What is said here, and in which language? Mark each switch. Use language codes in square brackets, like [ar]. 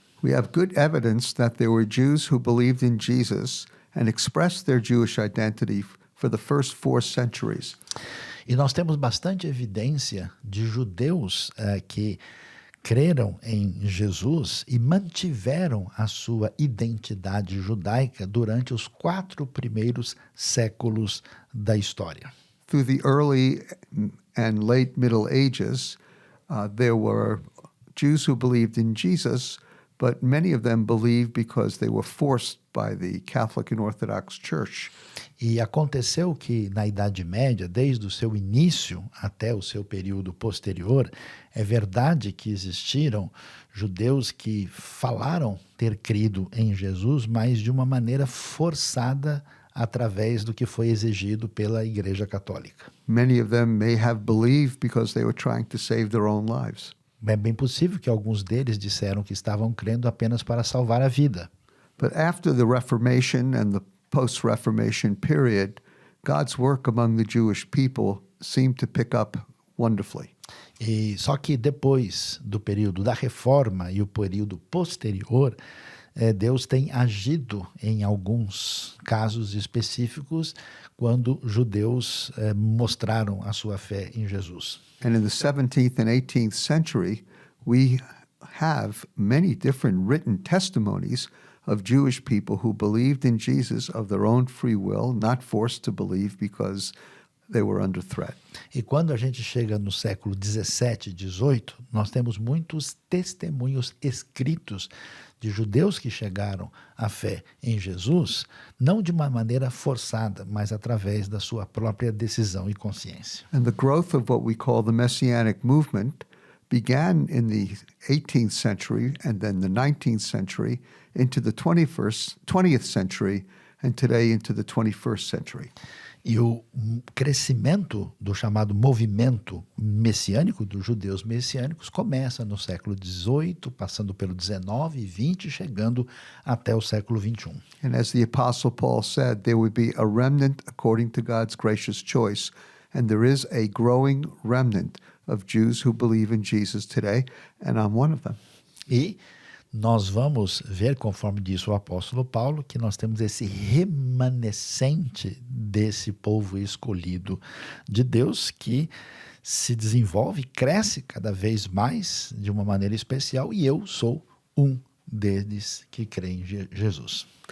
[en] We have good evidence that there were Jews who believed in Jesus and expressed their Jewish identity for the first 4 centuries. [pt] E nós temos bastante evidência de judeus que creram em Jesus e mantiveram a sua identidade judaica durante os 4 primeiros séculos da história. [en] Through the early and late Middle Ages, there were Jews who believed in Jesus, but many of them believed because they were forced by the Catholic and Orthodox Church. [pt] E aconteceu que na Idade Média, desde o seu início até o seu período posterior, é verdade que existiram judeus que falaram ter crido em Jesus, mas de uma maneira forçada através do que foi exigido pela Igreja Católica. [en] Many of them may have believed because they were trying to save their own lives. [pt] É bem possível que alguns deles disseram que estavam crendo apenas para salvar a vida. [en] But after the Reformation and the post-Reformation period, God's work among the Jewish people seemed to pick up wonderfully. [pt] E só que depois do período da Reforma e o período posterior, Deus tem agido em alguns casos específicos quando judeus mostraram a sua fé em Jesus. [en] And in the 17th and 18th century, we have many different written testimonies of Jewish people who believed in Jesus of their own free will, not forced to believe because they were under threat. [pt] E quando a gente chega no século 17 e 18, nós temos muitos testemunhos escritos de judeus que chegaram à fé em Jesus, não de uma maneira forçada, mas através da sua própria decisão e consciência. [en] And the growth of what we call the Messianic movement began in the 18th century and then the 19th century into the 20th century and today into the 21st century. [pt] E o crescimento do chamado movimento messiânico, dos judeus messiânicos, começa no século XVIII, passando pelo XIX e XX, chegando até o século XXI. [en] And as the Apostle Paul said, there would be a remnant according to God's gracious choice, and there is a growing remnant of Jews who believe in Jesus today, and I'm one of them. [pt] E nós vamos ver, conforme disse o apóstolo Paulo, que nós temos esse remanescente desse povo escolhido de Deus que se desenvolve, cresce cada vez mais de uma maneira especial, e eu sou um deles que crê em Jesus.